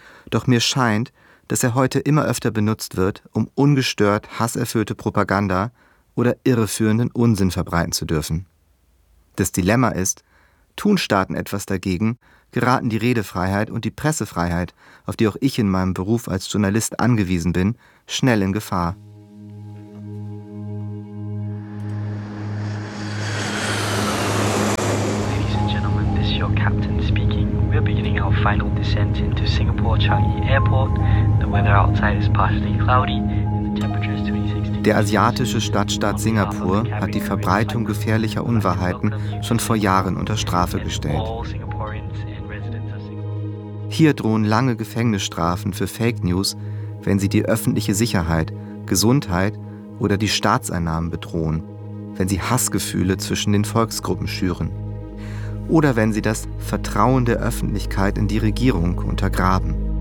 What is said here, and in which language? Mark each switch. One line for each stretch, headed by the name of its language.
German: Doch mir scheint, dass er heute immer öfter benutzt wird, um ungestört hasserfüllte Propaganda oder irreführenden Unsinn verbreiten zu dürfen. Das Dilemma ist, tun Staaten etwas dagegen, geraten die Redefreiheit und die Pressefreiheit, auf die auch ich in meinem Beruf als Journalist angewiesen bin, schnell in Gefahr.
English: Ladies and gentlemen, this is your captain speaking. We're beginning our final descent into Singapore Changi Airport. The weather outside is partially cloudy and the temperature is 26.
German: Der asiatische Stadtstaat Singapur hat die Verbreitung gefährlicher Unwahrheiten schon vor Jahren unter Strafe gestellt. Hier drohen lange Gefängnisstrafen für Fake News, wenn sie die öffentliche Sicherheit, Gesundheit oder die Staatseinnahmen bedrohen, wenn sie Hassgefühle zwischen den Volksgruppen schüren oder wenn sie das Vertrauen der Öffentlichkeit in die Regierung untergraben.